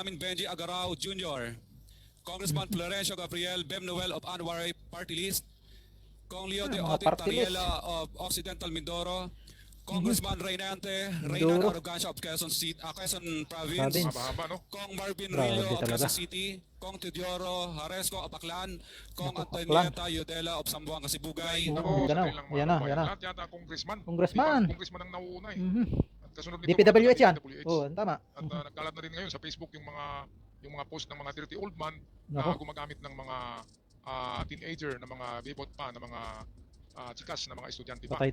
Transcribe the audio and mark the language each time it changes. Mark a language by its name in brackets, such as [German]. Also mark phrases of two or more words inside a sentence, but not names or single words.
[Filipino] Benjamin Benji Agarao Jr., Congressman Florencio Gabriel Bemnoel of Anwar Party List, Kong Leo de mga Otin party list. Tariela of Occidental Mindoro, Congressman Reynante Mindoro. Arrogancia of Quezon City, Quezon Province, Province. Mahaba, no? Kong Marvin Grabe Rillo of talaga. Quezon City, Kong Teodoro Haresco of Aklan, Kong Naku, Antonieta Yudela of Sambuanga Sibugay, Oo. Mindanao. sandali lang, Yan na, mga yan na. Lahat yata congressman. Congressman. Diba? Congressman ang nauuna eh. Mhm. At kasunod nito, DPWH yan. DPWH. Oo, tama. At nagkalat na rin ngayon sa Facebook yung mga post ng mga 30 [English] old man [Filipino] na Nako. gumagamit ng mga teenager na mga bebot pa, na mga chikas na mga estudyante pa.